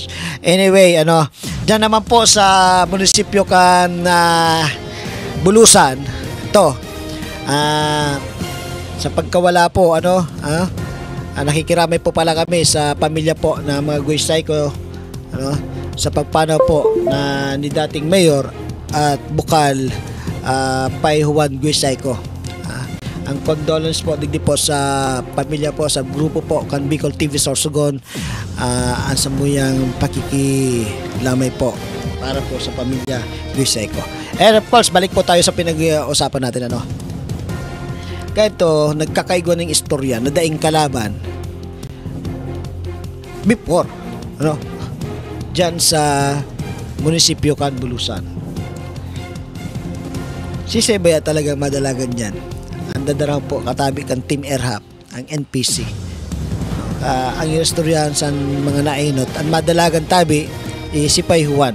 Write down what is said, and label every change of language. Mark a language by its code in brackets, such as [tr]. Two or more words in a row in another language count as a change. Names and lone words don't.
[bik] Anyway, dyan naman po sa munisipyo kan Bulusan, ito, sa pagkawala po, nakikiramay po pala kami sa pamilya po na mga Guisay ko, sa pagpanaw po na ni dating mayor at bukal Pai Juan Guisay ko. Ang condolence po digdi po sa pamilya po, sa grupo po kan Bicol TV Sorsogon, ang samuyang pakikilamay po para po sa pamilya Guisay ko. [en] And of course, [tl] balik po tayo sa pinag-usapan natin, Kaya ito, nagkakaigo ng istorya na daing kalaban before, [bik] dyan sa munisipyo kan Bulusan. Si Sebaya talagang madalagan yan. Ang dadaraw po katabi kan Team Erhap, ang NPC. Ang istoryahan sa mga nainot, ang madalagan tabi si Pai Juan.